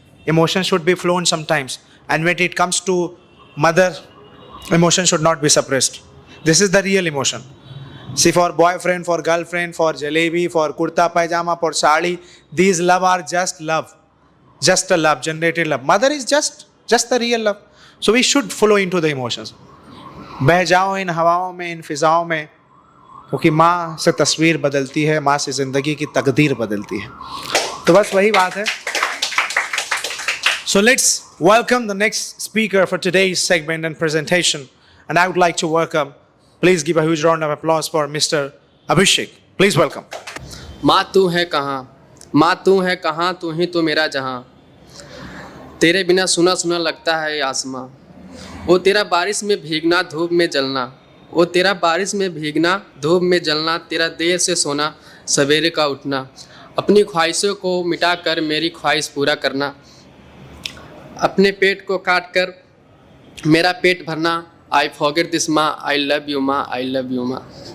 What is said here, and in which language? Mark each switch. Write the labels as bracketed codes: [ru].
[en] Emotions should be flown sometimes. And when it comes to mother, emotion should not be suppressed. This is the real emotion. See, for boyfriend, for girlfriend, for jalebi, for kurta pajama, for sari, these love are just love. Just a love, generated love. Mother is just the real love. So we should flow into the emotions. [hi] बह जाओ इन हवाओं में, इन फिजाओं में, क्योंकि माँ से तस्वीर बदलती है, माँ से ज़िंदगी की तकदीर बदलती है. तो बस वही बात है. [en] So let's welcome the next speaker for today's segment and presentation. And I would like to welcome, please give a huge round of applause for Mr. Abhishek. Please welcome. [hi] माँ तू है कहाँ, माँ तू है कहाँ, तू ही तो मेरा जहाँ, तेरे बिना सुना सुना लगता है आसमां, वो तेरा बारिश में भीगना धूप में जलना, वो तेरा बारिश में भीगना धूप में जलना, तेरा देर से सोना सवेरे का उठना, अपनी ख्वाहिशों को मिटा कर मेरी ख्वाहिश पूरा करना, अपने पेट को काट कर मेरा पेट भरना, [en] I forget this माँ, I love you माँ, [hi] आई लव यू माँ.